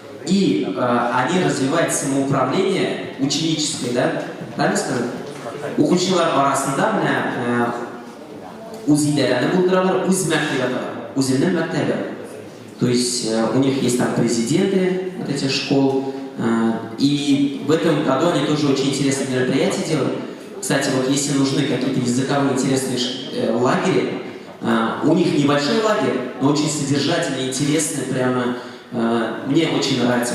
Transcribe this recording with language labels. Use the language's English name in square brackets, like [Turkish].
[Russian] И они развивают самоуправление ученическое, да? Правильно сказать? [Tatar] Укучылар арасында менә үз идарәне булдыралар, үз мәктәбе, үзенең мәктәбе. [Russian] То есть у них есть там президенты вот этих школ. И в этом году они тоже очень интересные мероприятия делают. Кстати, вот если нужны какие-то языковые интересные лагеря, у них небольшой лагерь, но очень содержательный, интересный, прямо мне очень нравится.